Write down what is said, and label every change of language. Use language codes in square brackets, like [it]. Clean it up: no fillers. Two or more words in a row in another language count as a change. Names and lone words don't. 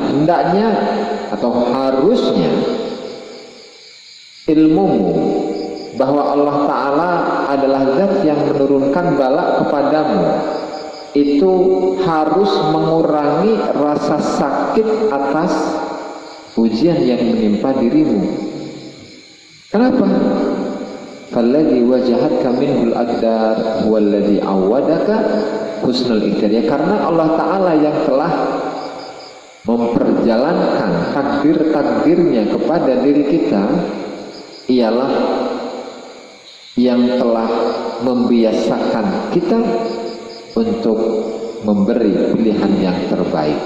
[id] Hendaknya atau harusnya ilmumu bahwa Allah Ta'ala adalah zat yang menurunkan bala kepadamu itu harus mengurangi rasa sakit atas ujian yang menimpa dirimu. Kenapa? [ar] فالذي واجهتك منه الأقدار هو الذي عودك حسن الإقدار. [id] Ya, karena Allah Ta'ala yang telah memperjalankan takdir-takdirnya kepada diri kita, ialah yang telah membiasakan kita untuk memberi pilihan yang terbaik.